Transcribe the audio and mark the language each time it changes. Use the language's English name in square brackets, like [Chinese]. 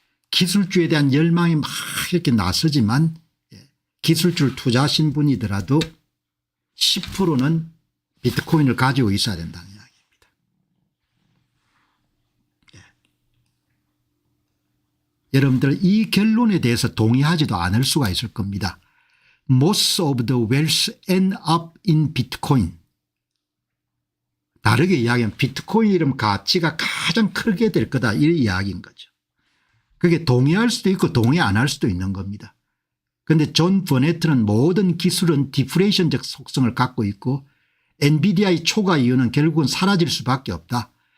[Korean] 기술주에 대한 열망이 막 이렇게 나서지만 기술주를 투자하신 분이더라도 10%는 비트코인을 가지고 있어야 된다는 이야기입니다. 여러분들 이 결론에 대해서 동의하지도 않을 수가 있을 겁니다. [English] Most of the wealth end up in Bitcoin. [Korean] 다르게 이야기하면 비트코인 이름 가치가 가장 크게 될 거다 이 이야기인 거죠. 그게 동의할 수도 있고 동의 안 할 수도 있는 겁니다. 그런데 존 버네트는 모든 기술은 디프레이션적 속성을 갖고 있고 엔비디아의 초과 이윤은 결국은 사라질 수밖에 없다.